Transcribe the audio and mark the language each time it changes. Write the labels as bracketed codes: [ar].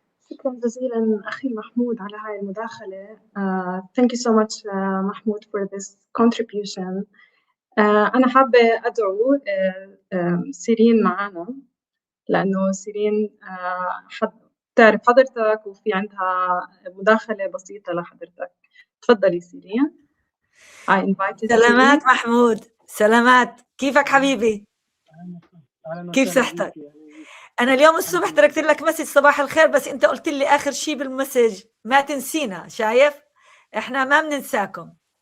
[ar] شكرا جزيلا أخي محمود على هاي المداخلة. [en] Thank you so much محمود for this contribution. [ar] أنا حابة أدعو سيرين معنا، لأنه سيرين تعرف حضرتك وفي عندها مداخلة بسيطة لحضرتك. تفضلي سيرين. سلامات محمود، سلامات، كيفك حبيبي؟ كيف صحتك؟ أنا اليوم الصبح تركت لك مسج صباح الخير، بس أنت قلت لي آخر شيء بالمسج ما تنسينا. شايف؟ إحنا ما بننساكم.